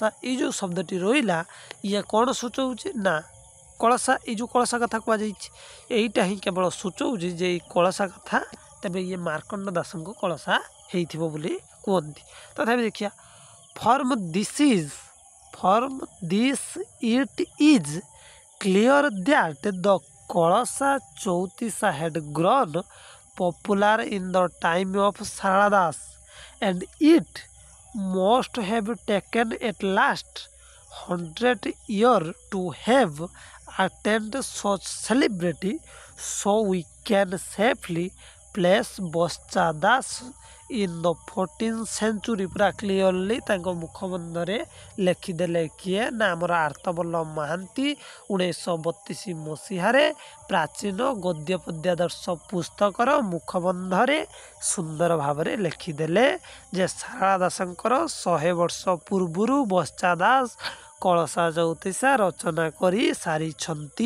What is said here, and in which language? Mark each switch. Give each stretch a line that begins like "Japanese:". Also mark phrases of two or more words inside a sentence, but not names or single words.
Odia: ଏଇ ଯେଉଁ ଶବ୍ଦଟି ରହିଲା ଇଏ କ'ଣ ସୂଚଉଛି ନା କଳସା, ଏଇ ଯେଉଁ କଳସା କଥା କୁହାଯାଇଛି ଏଇଟା ହିଁ କେବଳ ସୂଚଉଛି ଯେ ଏଇ କଳସା କଥା ତେବେ ଇଏ ମାର୍କଣ୍ଡ ଦାସଙ୍କ କଳସା ହେଇଥିବ ବୋଲି କୁହନ୍ତି। ତଥାପି ଦେଖିବା
English: from this it is clear that the କଳସା ଚୌତିଶା had grown popular in the time of Sarala Das and it must have taken at last 100 years to have attained such celebrity, so we can safely place ବର୍ଷା ଦାସ in the 14th century।
Odia: ପୁରା କ୍ଲିଅରଲି ତାଙ୍କ ମୁଖବନ୍ଧରେ ଲେଖିଦେଲେ କିଏ ନା ଆମର ଆର୍ତ୍ତବଲ୍ଲଭ ମହାନ୍ତି 1932 ମସିହାରେ ପ୍ରାଚୀନ ଗଦ୍ୟ ପଦ୍ୟାଦର୍ଶ ପୁସ୍ତକର ମୁଖବନ୍ଧରେ ସୁନ୍ଦର ଭାବରେ ଲେଖିଦେଲେ ଯେ ସାରଳା ଦାସଙ୍କର 100 ବର୍ଷ ପୂର୍ବରୁ ବର୍ଷା ଦାସ କଳସା ଚଉତିଶା ରଚନା କରି ସାରିଛନ୍ତି।